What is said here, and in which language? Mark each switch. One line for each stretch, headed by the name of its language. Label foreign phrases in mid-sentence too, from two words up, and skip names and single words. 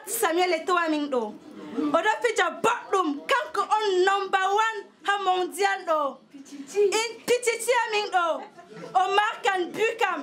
Fula: Samuel Eto'o amin ɗo. Oɗo fija boɗɗum kanko on #1 ha mondial ɗo. In Pititi amin ɗo.
French: O marque un but